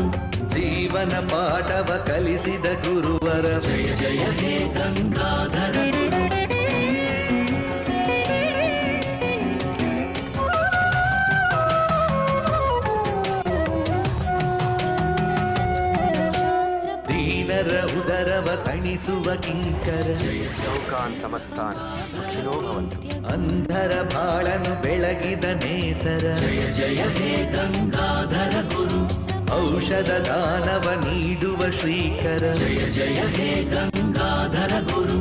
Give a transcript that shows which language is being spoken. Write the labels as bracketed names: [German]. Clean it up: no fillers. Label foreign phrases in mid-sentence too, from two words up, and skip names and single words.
[Kannada] ಜೀವನ ಪಾಠವ ಕಲಿಸಿದ ಗುರುವರ, ಜಯ ಜಯ ಹೇ ಗಂಗಾಧರ ಗುರು. ದೀನರ ಉದರವ ತಣಿಸುವ ಕಿಂಕರ, ಜಯ [Sanskrit] ಲೋಕಾನ್ ಸಮಸ್ತಾನ್ ಸುಖಿನೋ ಭವಂತು. [Kannada] ಅಂಧರ ಬಾಳನು ಬೆಳಗಿದ ನೇಸರ, ಜಯ ಜಯ ಹೇ ಗಂಗಾಧರ ಗುರು. ಔಷಧ ದಾನವ ನೀಡುವ ಶ್ರೀಕರ, ಜಯ ಜಯ ಹೇ ಗಂಗಾಧರ ಗುರು.